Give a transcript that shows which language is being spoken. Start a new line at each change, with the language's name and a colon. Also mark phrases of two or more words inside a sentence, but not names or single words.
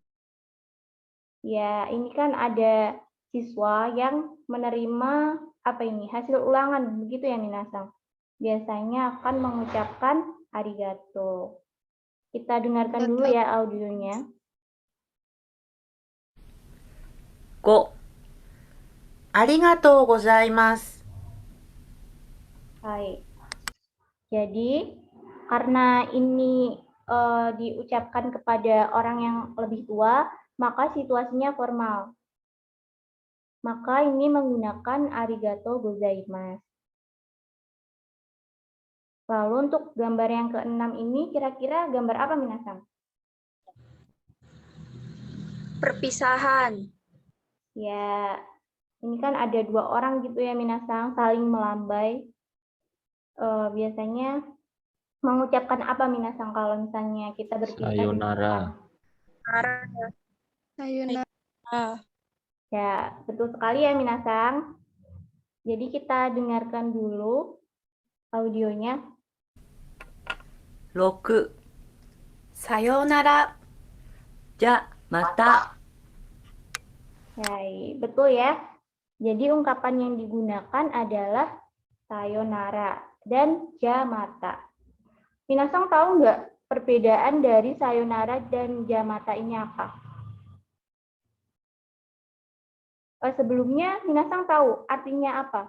Indonesian: Ya, ini kan ada siswa yang menerima apa ini? Hasil ulangan, begitu ya, minasang? Biasanya akan mengucapkan arigato. Kita dengarkan dulu ya audionya.
Japanese: 5 ありがとうございます。
Indonesian: Baik. Jadi, karena ini diucapkan kepada orang yang lebih tua, maka situasinya formal. Maka ini menggunakan
Japanese: ありがとうございます.
Indonesian: Lalu untuk gambar yang keenam ini kira-kira gambar apa, minasang? Perpisahan. Ya, ini kan ada dua orang gitu ya, minasang, saling melambai. Biasanya mengucapkan apa, minasang, kalau misalnya kita berpisah? Sayonara. Sayonara. Ya, betul sekali ya, minasang. Jadi kita dengarkan dulu audionya.
Japanese: 6 さようなら。じゃ、また。
Indonesian: Baik, betul ya. Jadi ungkapan yang digunakan adalah sayonara dan jamata. Minasang tahu nggak perbedaan dari sayonara dan jamata ini apa? Sebelumnya, minasang tahu artinya apa?